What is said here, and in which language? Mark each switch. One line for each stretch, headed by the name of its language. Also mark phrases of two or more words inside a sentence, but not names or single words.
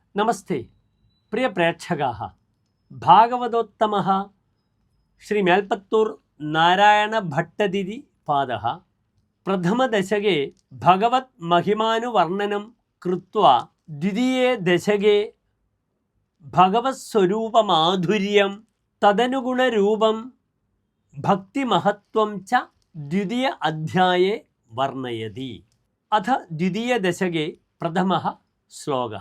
Sanskrit: നമസ്തേ പ്രിയ പ്രേക്ഷകാः ഭാഗവതോത്തമः ശ്രീ മേൽപ്പത്തൂർ നാരായണ ഭട്ടതിരി പാദः പ്രഥമദശകേ ഭഗവത് महिमानुवर्णनं कृत्वा द्वितीये दशके भगवत् स्वरूपमाधुर्यं तदनुगुणरूपं भक्तिमहत्त्वं च द्वितीय अध्याये वर्णयति। अथ द्वितीयदशके प्रथमः श्लोकः।